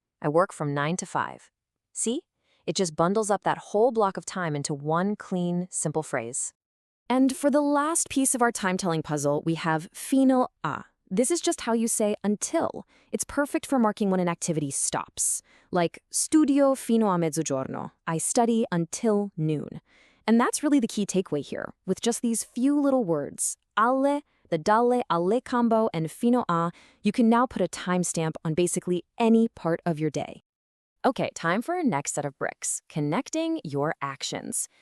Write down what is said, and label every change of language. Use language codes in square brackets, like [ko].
[en] I work from 9 to 5. See? It just bundles up that whole block of time into one clean, simple phrase. And for the last piece of our time-telling puzzle, we have fino a. This is just how you say until. It's perfect for marking when an activity stops. [it] Like, studio fino a mezzogiorno. [en] I study until noon. And that's really the key takeaway here. With just these few little words, alle, the dalle, alle combo, and fino a, you can now put a timestamp on basically any part of your day. Okay, time for our next set of bricks, connecting your actions.